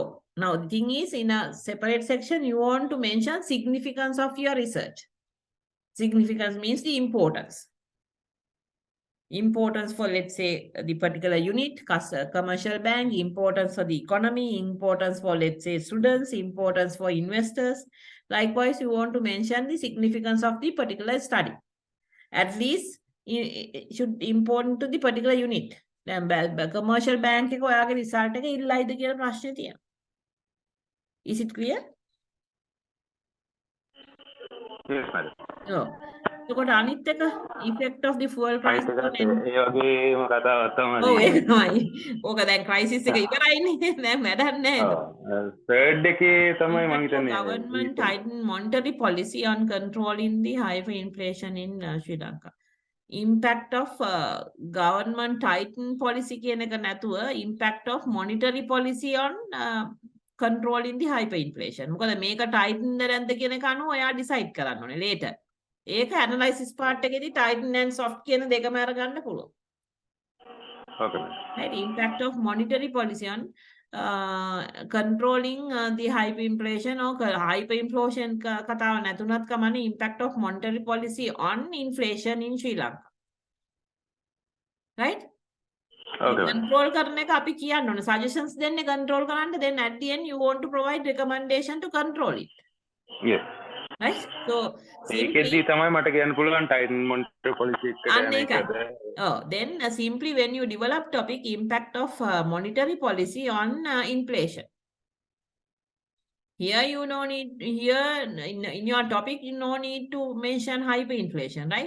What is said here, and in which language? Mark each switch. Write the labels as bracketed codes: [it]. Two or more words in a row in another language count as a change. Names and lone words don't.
[en] Now, the thing is, in a separate section, you want to mention significance of your research. Significance means the importance. Importance for, let's say, the particular unit, commercial bank, importance for the economy, importance for, let's say, students, importance for investors. Likewise, you want to mention the significance of the particular study. At least, it should important to the particular unit. commercial bank [si] එක ඔයාගේ result එක ඉල්ලයිද කියලා ප්‍රශ්නේ තියෙනවා. [en] Is it clear? Yes, madam. [si] ඔව්. එතකොට අනිත් එක [en] effect of the fuel price [si] ඒ වගේම කතාවක් තමයි. ඔව් ඒක තමයි. ඕක දැන් crisis එක ඉවරයිනේ. දැන් වැඩක් නැහැ. third එකේ තමයි මම හිතන්නේ [en] government tighten monetary policy on controlling the hyperinflation in Sri Lanka. Impact of government tighten policy [si] කියන එක නැතුව [en] impact of monetary policy on controlling the hyperinflation. [si] මොකද මේක tighten නැද්ද කියන එක අනුව ඔයා decide කරන්න ඕනේ later. ඒක [en] analysis part [si] එකේදී [en] tighten and soft [si] කියන දෙකම අරගන්න පුළුවන්. [en] Okay. Right, impact of monetary policy on controlling the hyperinflation or hyperinflation [si] කතාව නැතුණත් කමන්නේ [en] impact of monetary policy on inflation in Sri Lanka. Right? Okay. Control [si] කරන එක අපි කියන්න ඕනේ suggestions දෙන්නේ control කරන්න [en] then at the end you want to provide recommendation to control it. Yes. Right? So [si] ඒකෙදී තමයි මට කියන්න පුළුවන් [en] tighten monetary policy [si] එකද. [en] Oh, then simply when you develop topic impact of monetary policy on inflation. Here you no need here in your topic you no need to mention hyperinflation, right?